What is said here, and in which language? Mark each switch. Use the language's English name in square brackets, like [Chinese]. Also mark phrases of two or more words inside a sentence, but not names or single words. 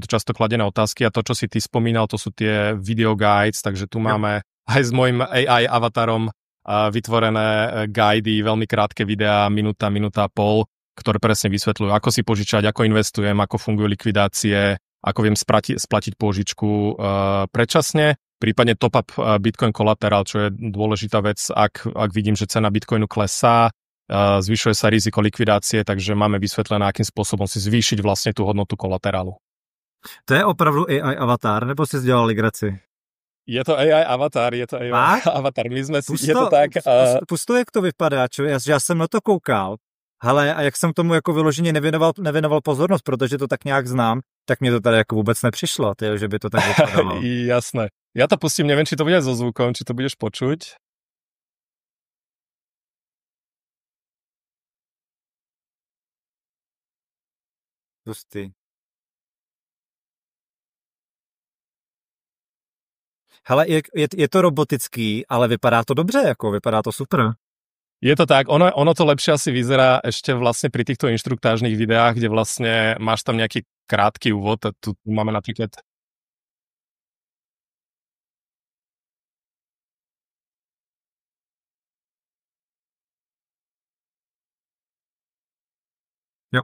[Slovak] tu často kladené otázky a to, čo si ty spomínal, to sú tie [English] video guides, [Slovak] takže tu máme aj s mojim AI avatarom vytvorené guidy, veľmi krátke videá, minúta a pol, ktoré presne vysvetľujú, ako si požičať, ako investujem, ako fungujú likvidácie, ako viem splatiť pôžičku predčasne, prípadne [English] top-up Bitcoin collateral, [Slovak] čo je dôležitá vec, ak vidím, že cena Bitcoinu klesá, zvyšuje sa riziko likvidácie, takže máme vysvetlené, akým spôsobom si zvýšiť vlastne tú hodnotu kolaterálu. [Czech] To je opravdu AI avatar, nebo si dělal legraci? Je to AI avatar, avatar. My jsme si, je to tak. Pusto, jak to vypadá, já jsem na to koukal, hele, a jak jsem tomu jako vyloženě nevěnoval pozornost, protože to tak nějak znám, tak mě to tady jako vůbec nepřišlo, že by to tak vypadalo. [Slovak] Jasné. [Czech] Já to pustím, nevím, [Slovak] či to bude so zvukom, či to budeš počuť. [Czech] Pustý. Hele, je to robotický, ale vypadá to dobře, jako vypadá to super. [Slovak] Je to tak, ono to lepšie asi vyzerá ešte vlastne pri týchto inštruktážnych videách, kde vlastne máš tam nejaký krátky úvod, tu máme napríklad. [Czech] Jo.